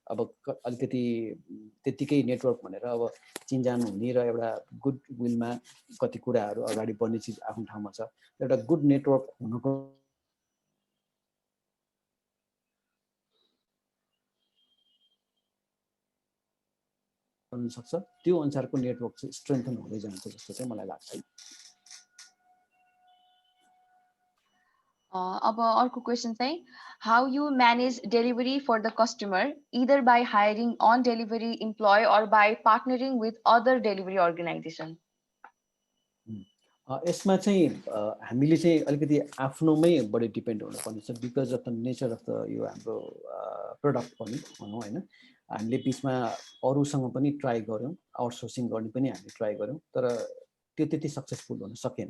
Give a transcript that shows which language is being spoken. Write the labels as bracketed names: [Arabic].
[Nepali] अब अलिकति त्यतिकै नेटवर्क भनेर अब चिनजान हुने र एउटा गुड विलमा कति कुराहरू अगाडि बढ्ने चिज आफ्नो ठाउँमा छ। एउटा गुड नेटवर्क हुनुको सक्छ, त्यो अनुसारको नेटवर्क चाहिँ स्ट्रेन्थन हुँदै जान्छ जस्तो चाहिँ मलाई लाग्छ। अब अर्को क्वेसन चाहिँ [English] how you manage delivery for the customer either by hiring on delivery employee or by partnering with other delivery organization? [Nepali] यसमा चाहिँ हामीले चाहिँ अलिकति आफ्नोमै बढी डिपेन्ड हुनुपर्ने छ [English] because of the nature of the [Nepali] यो हाम्रो प्रडक्ट पनि भनौँ होइन। हामीले बिचमा अरूसँग पनि ट्राई गऱ्यौँ, आउटसोर्सिङ गर्ने पनि हामीले ट्राई गऱ्यौँ, तर त्यो त्यति सक्सेसफुल हुन सकेन।